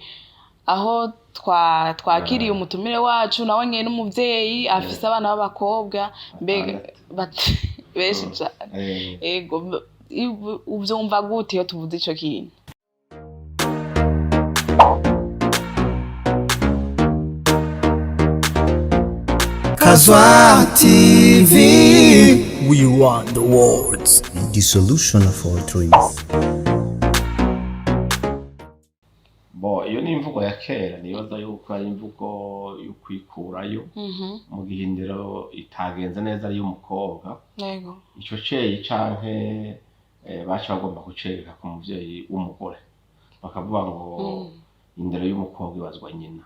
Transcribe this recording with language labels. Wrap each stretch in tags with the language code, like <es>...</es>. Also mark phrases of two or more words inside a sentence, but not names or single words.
<rn>Aho twakiriye umutumire wacu nawe nyene n'umuvyeyi afise abana b'abakobwa, mbega benshi cane. Ego, uvyumva gute iyo tuvuze ico kintu? Kazwa TV,</rn> <en>we want the words, the solution of all dreams.</en> <rn>Iyo ni imvugo ya kera, nibaza yuko ari imvugo yo kwikurayo mu gihe indero itagenze neza ari umukobwa. Yego. Ico ceyi canke baca bagomba gucereka ku muvyeyi w'umugore, bakavuga ngo indero y'umukobwa ibazwa nyina.</rn>